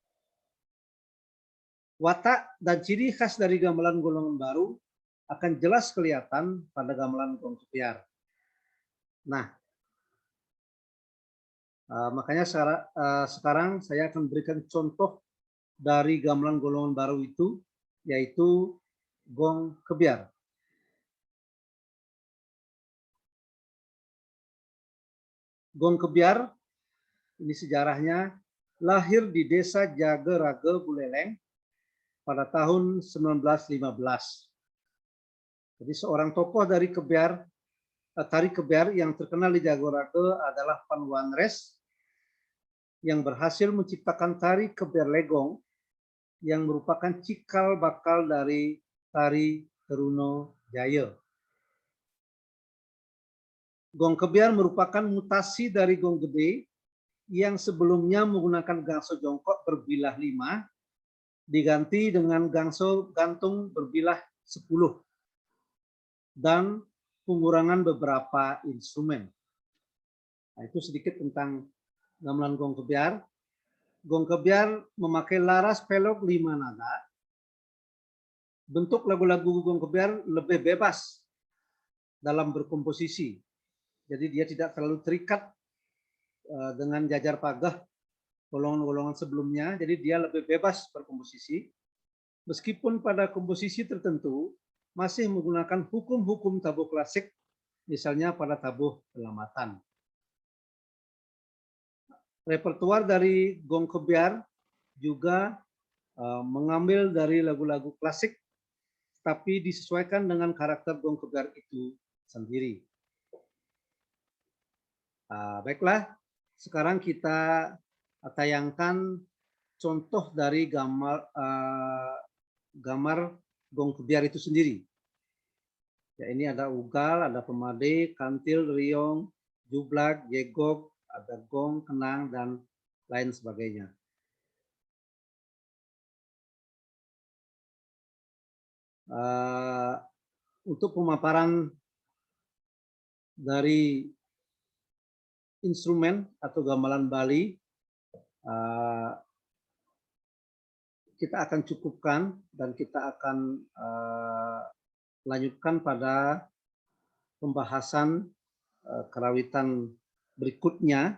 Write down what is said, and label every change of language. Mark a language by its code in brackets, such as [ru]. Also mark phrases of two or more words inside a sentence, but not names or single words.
[id] Watak dan ciri khas dari gamelan golongan baru akan jelas kelihatan pada gamelan gong kepiar. Nah, makanya sekarang saya akan berikan contoh dari gamelan golongan baru itu, yaitu gong kebiar. Gong kebiar, ini sejarahnya, lahir di desa Jagerage Buleleng pada tahun 1915. Jadi seorang tokoh dari tari kebiar yang terkenal di Jagerage adalah Pan Wanres, yang berhasil menciptakan tari kebiar legong yang merupakan cikal bakal dari tari Teruno Jaya. Gong kebiar merupakan mutasi dari gong gede yang sebelumnya menggunakan gangso jongkok berbilah 5 diganti dengan gangso gantung berbilah 10 dan pengurangan beberapa instrumen. Nah, itu sedikit tentang gamelan gong kebiar. Gong kebiar memakai laras pelok 5 nada. Bentuk lagu-lagu gong kebiar lebih bebas dalam berkomposisi. Jadi dia tidak terlalu terikat dengan jajar pagah golongan-golongan sebelumnya. Jadi dia lebih bebas berkomposisi. Meskipun pada komposisi tertentu masih menggunakan hukum-hukum tabuh klasik, misalnya pada tabuh pelamatan. Repertuar dari gong kebiar juga mengambil dari lagu-lagu klasik, tapi disesuaikan dengan karakter gong kebiar itu sendiri. Baiklah, sekarang kita tayangkan contoh dari gambar gong kebiar itu sendiri. Ya, ini ada ugal, ada pemade, kantil, riong, jublak, jegok, ada gong, kenang, dan lain sebagainya. Untuk pemaparan dari instrumen atau gamelan Bali, kita akan cukupkan dan kita akan lanjutkan pada pembahasan karawitan berikutnya.